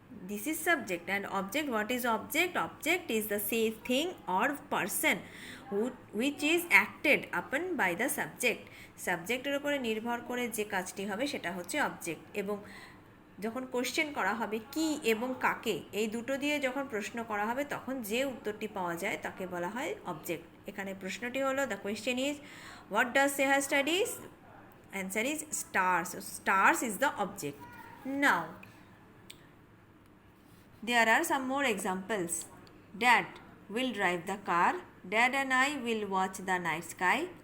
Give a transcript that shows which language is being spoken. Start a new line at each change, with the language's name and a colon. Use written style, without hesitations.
English: This is subject, and object, what is object? Object is the same thing or person which is acted upon by the subject.
Bangla: সাবজেক্টের উপরে নির্ভর করে যে কাজটি হবে সেটা হচ্ছে অবজেক্ট। এবং যখন কোশ্চেন করা হবে কি এবং কাকে, এই দুটো দিয়ে যখন প্রশ্ন করা হবে তখন যে উত্তরটি পাওয়া যায় তাকে বলা হয় অবজেক্ট। এখানে প্রশ্নটি হলো,
English: The question is what does Sarah studies, answer is stars, stars is the object. Now there are some more examples. Dad will drive the car. Dad and I will watch the night sky.